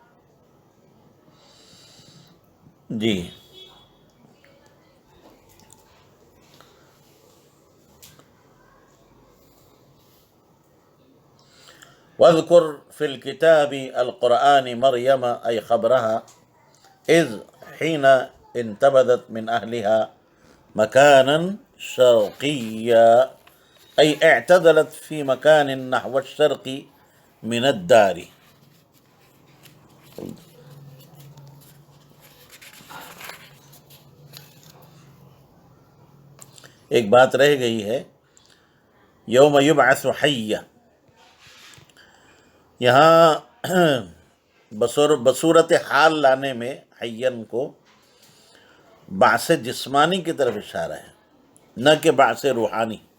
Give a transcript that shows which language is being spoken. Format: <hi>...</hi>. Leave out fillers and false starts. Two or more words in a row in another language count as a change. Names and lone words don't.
<ar>جی، واذکر فی الکتاب القرآن مریم ای خبرها اذ حین انتبذت من اہلها مکانا شرقیا ای اعتدلت فی مکان نحو الشرق من الدار۔</ar> <ur>ایک بات رہ گئی ہے،</ur> <ar>یوم یبعث حیہ،</ar> <ur>یہاں بصورت حال لانے میں حیّن کو بعث جسمانی کی طرف اشارہ ہے، نہ کہ بعث روحانی۔</ur>